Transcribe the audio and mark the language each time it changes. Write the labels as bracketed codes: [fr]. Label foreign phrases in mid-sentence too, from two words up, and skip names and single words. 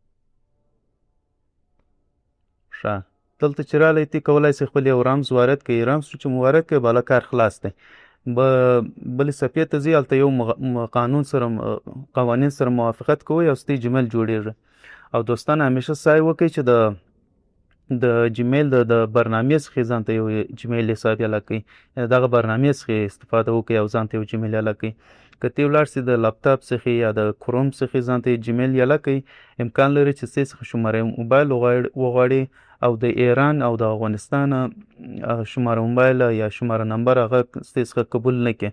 [ps] ښه، دلته چې راغلی ته کولی شئ خپل یو رمز وارد کړئ. رمز چې مو وارد کړئ بالا کار خلاص دی. بلې صفحې ته ځئ، هلته یو قوانین سره موافقت کوئ او ستاسو جیمیل جوړېږي. او دوستان همیشه سعی وکړئ چې د جیمیل د برنامې څخه ځان ته یو جیمیل حساب یاله کړئ، یعنې دغه برنامې څخه استفاده وکړئ او ځان ته یو جیمیل یاله کړئ. که ته ولاړ شئ د لپټاپ څخه یا د کروم څخه ځان ته جیمیل یاله کړئ، امکان لري چې ستاسو څخه [fa] شماره موبایل [ps] وغواړي او د ایران او د افغانستان [fa] شماره موبایل یا شماره نمبر [ps] هغه ستاسو څخه قبول نه کړي.